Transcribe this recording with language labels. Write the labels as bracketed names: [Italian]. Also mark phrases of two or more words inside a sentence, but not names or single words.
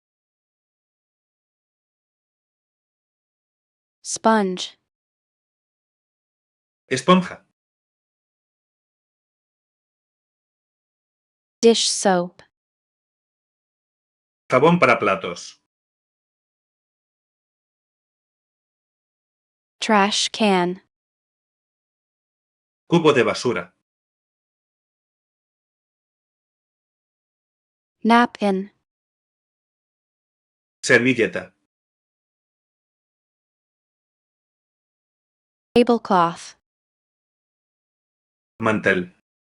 [English] Sponge. [Spanish] Esponja. [English] Dish soap. [Spanish] Jabón para platos. [English] Trash can. [Spanish] Cubo de basura. [English] Napkin. [Spanish] Servilleta. [English] Tablecloth. [Spanish] Mantel.